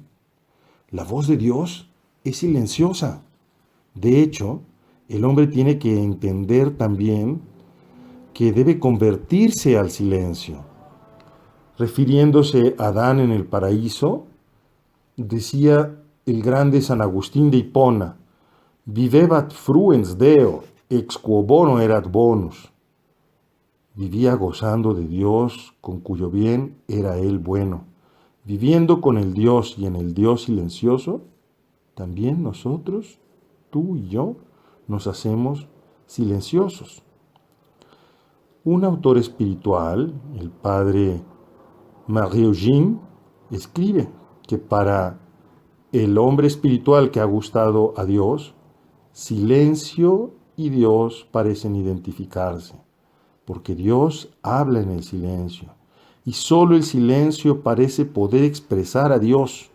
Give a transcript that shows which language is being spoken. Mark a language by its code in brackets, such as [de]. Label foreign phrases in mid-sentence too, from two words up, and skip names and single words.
[es] La voz de Dios es silenciosa. De hecho, el hombre tiene que entender también que debe convertirse al silencio. Refiriéndose a Adán en el paraíso, decía el grande San Agustín de Hipona: [la] vivebat fruens Deo, ex quo bono erat bonus. [es] Vivía gozando de Dios, con cuyo bien era él bueno. Viviendo con el Dios y en el Dios silencioso, también nosotros, tú y yo, nos hacemos silenciosos. Un autor espiritual, el padre Marie-Eugène, escribe que para el hombre espiritual que ha gustado a Dios, silencio y Dios parecen identificarse, porque Dios habla en el silencio, y solo el silencio parece poder expresar a Dios.